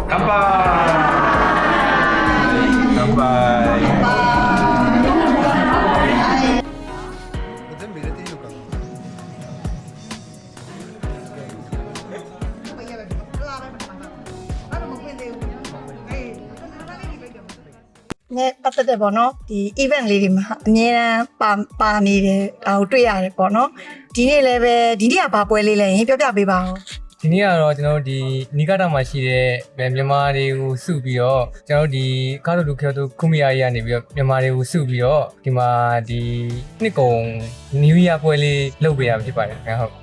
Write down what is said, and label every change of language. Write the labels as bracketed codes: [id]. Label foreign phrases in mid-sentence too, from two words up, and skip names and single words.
[ja] 乾杯。乾杯。全部入れていいのかな。ね、 [my] ပတ်သက်တဲ့ပေါ့နော်ဒီ event လေးတွေမှာအမြဲတမ်းပါနေတယ်ဒါကိုတွေ့ရတယ်ပေါ့နော်ဒီနေ့လည်းပဲဒီနေ့ကဘာပွဲလေးလဲရင်ပြောပြပေးပါဦး ဒီနေ့ကတော့ကျွန်တော်တို့ဒီနီကာတာမှာရှိတဲ့မြန်မာတွေကိုစုပြီးတော့ကျွန်တော်တို့ဒီကားတို့လူခေတို့ခုမီယာကြီးကနေပြီးတော့မြန်မာတွေကိုစုပြီးတော့ဒီမှာဒီနှစ်ကုန် [en] New Year [my] ပွဲလေးလုပ်ပေးရဖြစ်ပါတယ်ခင်ဗျဟုတ်